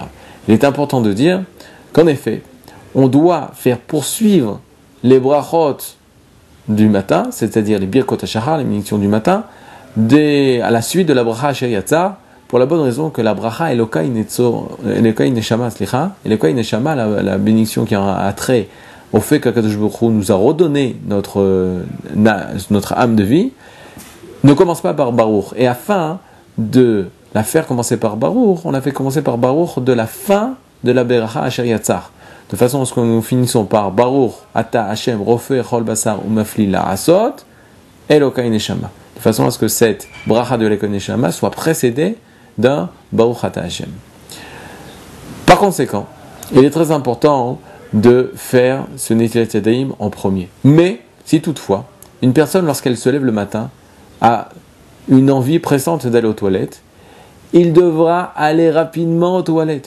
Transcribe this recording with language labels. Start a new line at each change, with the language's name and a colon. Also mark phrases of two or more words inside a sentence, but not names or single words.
French: Il est important de dire qu'en effet, on doit faire poursuivre les brachot du matin, c'est-à-dire les
Hebrew: ברכות השחר,
French: les bénédictions du matin, à la suite de la bracha Asher Yatzar, pour la bonne raison que la bracha Elokai Neshama, Elokai Neshama, la bénédiction qui a trait au fait qu'Akadosh Baruch Hu nous a redonné notre âme de vie, ne commence pas par Baruch. Et afin de la faire commencer par Baruch, on l'a fait commencer par Baruch de la fin de la Beracha Asher Yatzar. De façon à ce que nous finissons par
Hebrew: ברוך אתה השם רופא כל בשר ומפליא לעשות אלוהי נשמה.
French: De façon à ce que cette Bracha de Elokai Neshama soit précédée d'un
Hebrew: ברוך אתה השם.
French: Par conséquent, il est très important de faire ce
Hebrew: נטילת ידיים
French: en premier. Mais, si toutefois, une personne, lorsqu'elle se lève le matin, a une envie pressante d'aller aux toilettes, il devra aller rapidement aux toilettes.